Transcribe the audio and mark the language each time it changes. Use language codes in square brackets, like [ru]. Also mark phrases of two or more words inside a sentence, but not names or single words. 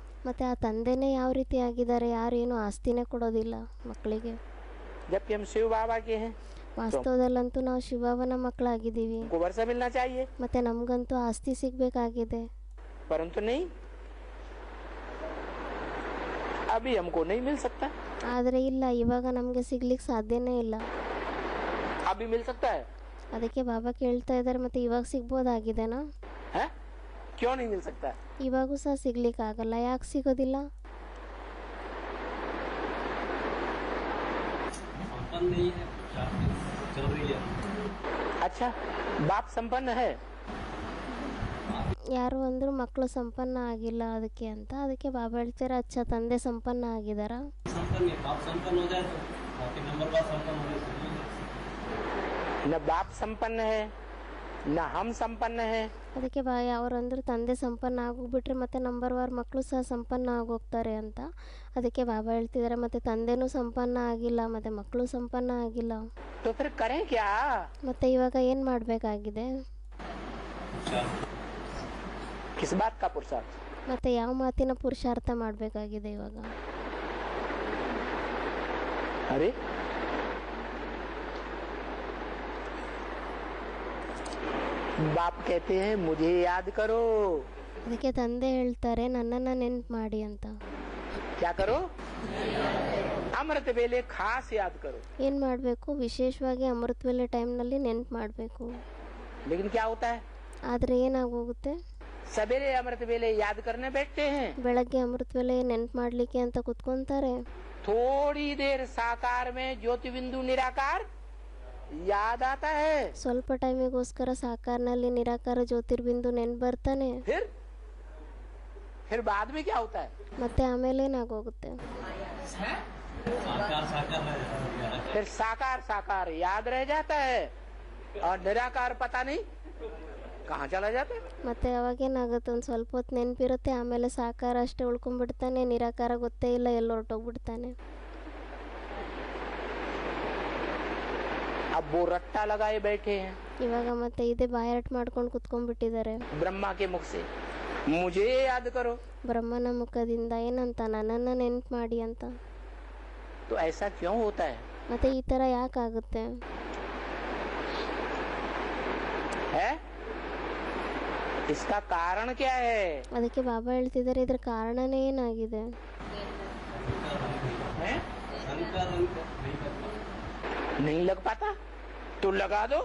[kn] ಮತ್ತೆ ಆ ತಂದೆನೇ ಯಾವ ರೀತಿ ಆಗಿದ್ದಾರೆ, ಯಾರು ಏನು ಆಸ್ತಿನೇ ಕೊಡೋದಿಲ್ಲ ಮಕ್ಕಳಿಗೆ. [hi] जबकि हम शिव बाबा के हैं, [kn] ವಾಸ್ತವದಲ್ಲಂತೂ ನಾವು ಶಿವನ ಮಕ್ಕಳಾಗಿದ್ದೀವಿ. [hi] हमको वर्षा मिलना चाहिए, [kn] ಮತ್ತೆ ನಮ್ಗಂತೂ ಆಸ್ತಿ ಸಿಗ್ಬೇಕಾಗಿದೆ. [hi] परंतु नहीं, अभी हमको नहीं मिल सकता. [kn] ಆದ್ರೆ ಇಲ್ಲ, ಇವಾಗ ನಮ್ಗೆ ಸಿಗ್ಲಿಕ್ಕೆ ಸಾಧ್ಯನೇ ಇಲ್ಲ. [hi] अभी मिल सकता है? [kn] ಅದಕ್ಕೆ ಬಾಬಾ ಕೇಳ್ತಾ ಇದ್ದಾರೆ, ಮತ್ತೆ ಇವಾಗ ಸಿಗ್ಬೋದಾಗಿದೆನಾ? [hi] है? क्यों नहीं मिल सकता? [kn] ಇವಾಗೂ ಸಹ ಸಿಗ್ಲಿಕ್ಕೆ ಆಗಲ್ಲ. ಯಾಕೆ ಸಿಗೋದಿಲ್ಲ? [hi] अच्छा, बाप संपन्न है. [kn] ಯಾರು ಅಂದ್ರು ಮಕ್ಕಳು ಸಂಪನ್ನ ಆಗಿಲ್ಲ ಅದಕ್ಕೆ ಅಂತ. ಅದಕ್ಕೆ ಬಾಬಾ ಹೇಳ್ತಾರೆ, ಅಚ್ಚ ತಂದೆ ಸಂಪನ್ನ ಆಗಿದಾರ. [hi] न बाप संपन्न है न हम संपन्न है. [kn] ಅದಕ್ಕೆ ಅವ್ರಂದ್ರು ತಂದೆ ಸಂಪನ್ನ ಆಗೋಗ್ಬಿಟ್ರೆ ಮತ್ತೆ [en] number war [kn] ಮಕ್ಕಳು ಸಹ ಸಂಪನ್ನ ಆಗೋಗ್ತಾರೆ ಅಂತ. ಅದಕ್ಕೆ ಬಾಬಾ ಹೇಳ್ತಿದ್ದಾರೆ, ಮತ್ತೆ ತಂದೆನೂ ಸಂಪನ್ನ ಆಗಿಲ್ಲ, ಮತ್ತೆ ಮಕ್ಕಳು ಸಂಪನ್ನ ಆಗಿಲ್ಲ. [hi] तो फिर करें क्या? [kn] ಮತ್ತೆ ಇವಾಗ ಏನ್ ಮಾಡ್ಬೇಕಾಗಿದೆ, [hi] किस बात का पुरुषार्थ? [kn] ಮತ್ತೆ ಯಾವ ಮಾತಿನ ಪುರುಷಾರ್ಥ ಮಾಡ್ಬೇಕಾಗಿದೆ ಇವಾಗ? [hi] अरे बाप कहते हैं मुझे याद करो. [kn] ಅದಕ್ಕೆ ತಂದೆ ಹೇಳ್ತಾರೆ, ನನ್ನನ್ನ ನೆನ್ಪು ಮಾಡಿ ಅಂತ. [hi] क्या करो? अमृत वेले खास याद करो. [kn] ಏನ್ ಮಾಡ್ಬೇಕು, ವಿಶೇಷವಾಗಿ ಅಮೃತ ವೇಳೆ ಟೈಮ್ನಲ್ಲಿ ನೆನ್ಪು ಮಾಡಬೇಕು. [hi] लेकिन क्या होता है, [kn] ಆದ್ರೆ ಏನಾಗೋಗುತ್ತೆ, [hi] सवेरे अमृत वेले याद करने बैठते हैं, [kn] ಬೆಳಗ್ಗೆ ಅಮೃತ ವೇಳೆ ನೆನ್ಪು ಮಾಡ್ಲಿಕ್ಕೆ ಅಂತ ಕುತ್ಕೊಂತಾರೆ. [hi] थोड़ी देर साकार में ज्योति बिंदु निराकार याद आता है, ಸ್ವಲ್ಪ ಟೈಮಿಗೋಸ್ಕರ ಸಾಕಾರನಲ್ಲಿ ನಿರಾಕಾರ ಜ್ಯೋತಿರ್ಬಿಂದು ನೆನ್ಪು ಬರ್ತಾನೆ. फिर बाद में क्या होता है, ಮತ್ತೆ ಆಮೇಲೆ ಏನಾಗೋಗುತ್ತೆ, फिर साकार साकार याद रह जाता है. और निराकार पता नहीं कहाँ चला जाता है। [kn] ಮತ್ತೆ ಅವಾಗೇನಾಗುತ್ತೆ, ಒಂದು ಸ್ವಲ್ಪ ಹೊತ್ತು ನೆನಪಿರುತ್ತೆ, ಆಮೇಲೆ ಸಾಕಾರ ಅಷ್ಟೇ ಉಳ್ಕೊಂಡ್ಬಿಡ್ತಾನೆ, ನಿರಾಕಾರ ಗೊತ್ತೇ ಇಲ್ಲ, ಎಲ್ಲ ಹೊರಟೋಗ್ಬಿಡ್ತಾನೆ. [hi] अब वो रट्टा लगाए बैठे हैं [kn] ಇವಾಗ ಮತ್ತೆ ಇದೇ ಬಾಯಾಟ ಮಾಡ್ಕೊಂಡು ಕುತ್ಕೊಂಡ್ಬಿಟ್ಟಿದ್ದಾರೆ. [hi] ब्रह्मा के मुख से, मुझे याद करो। [kn] ಬ್ರಹ್ಮನ ಮುಖದಿಂದ ಏನಂತ, ನನ್ನನ್ನು ನೆನ್ಪು ಮಾಡಿ ಅಂತ. [hi] तो ऐसा क्यों होता है? [kn] ಮತ್ತೆ ಈ ಥರ ಯಾಕಾಗುತ್ತೆ? [hi] है इसका कारण क्या है? [kn] ಅದಕ್ಕೆ ಬಾಬಾ ಹೇಳ್ತಿದ್ದಾರೆ, ಇದ್ರ ಕಾರಣನೇ ಏನಾಗಿದೆ? [hi] है? नहीं लग पाता तो लगा दो।